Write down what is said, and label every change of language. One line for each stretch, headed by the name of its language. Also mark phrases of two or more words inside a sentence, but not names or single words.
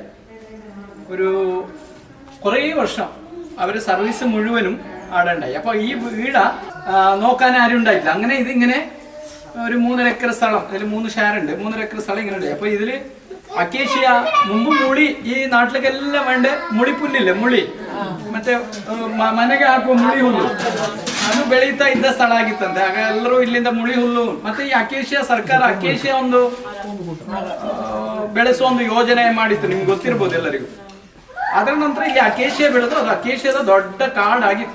Malayalam: ഒരു കുറേ വർഷം അവർ സർവീസ് മുഴുവനും ആടെ ഉണ്ടായി. അപ്പോൾ ഈ വീട് നോക്കാൻ ആരും ഉണ്ടായിട്ടില്ല. അങ്ങനെ ഇതിങ്ങനെ ഒരു 3.5 ഏക്കർ സ്ഥലം, അതിൽ 3 ഷെയർ ഉണ്ട്. 3.5 ഏക്കർ സ്ഥലം ഇങ്ങനെ ഉണ്ടായി. അപ്പോൾ ഇതിൽ അക്കേഷ്യ മുമ്പ് മുളി, ഈ നാട്ടിലേക്കെല്ലാം വേണ്ട മുളിപ്പുല്ലില്ലേ, മുളി
Kannada: ಮತ್ತೆ ಮನೆಗೆ ಹಾಕುವ ಮುಳಿ ಹುಲ್ಲು ಅದು ಬೆಳೀತಾ ಇದ್ದ ಸ್ಥಳ ಆಗಿತ್ತಂತೆ. ಆಗ ಎಲ್ಲರೂ ಇಲ್ಲಿಂದ ಮುಳಿ ಹುಲ್ಲು ಮತ್ತೆ ಈ ಅಕೇಶಿಯಾ ಸರ್ಕಾರ ಅಕೇಶಿಯಾ ಒಂದು ಬೆಳೆಸುವ ಒಂದು ಯೋಜನೆ ಮಾಡಿತ್ತು, ನಿಮ್ಗೆ ಗೊತ್ತಿರ್ಬೋದು ಎಲ್ಲರಿಗೂ. ಅದರ ನಂತರ ಇಲ್ಲಿ ಅಕೇಶಿಯಾ ಬೆಳೆದು ಅದು ಅಕೇಶಿಯಾದ ದೊಡ್ಡ ಕಾಡಾಗಿತ್ತು.